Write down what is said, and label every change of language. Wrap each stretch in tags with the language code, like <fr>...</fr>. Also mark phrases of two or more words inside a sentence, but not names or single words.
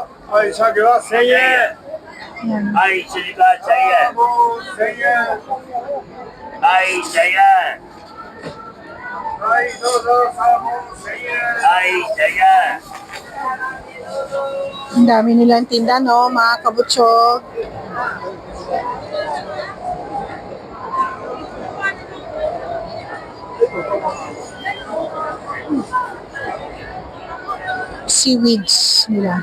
<ja>はい、鮭は1000円。 Yan. Hai, Chilika 1000円。1000円。はい、Jaya. はい、どうぞ。サーモン1000円。はい、Jaya.</ja> <tl>Ang dami nilang tinda, no, mga kabutsog. Seaweeds nila.</tl>